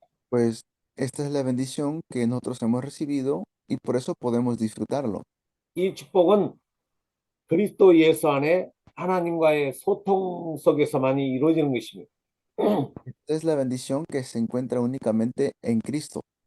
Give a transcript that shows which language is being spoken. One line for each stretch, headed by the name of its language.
Spanish: Pues esta es la bendición que nosotros hemos recibido y por eso podemos disfrutarlo.
Korean: 이 축복은 그리스도 예수 안에 하나님과의 소통 속에서만이 이루어지는 것입니다.
Spanish: Esta es la bendición que se encuentra únicamente en Cristo.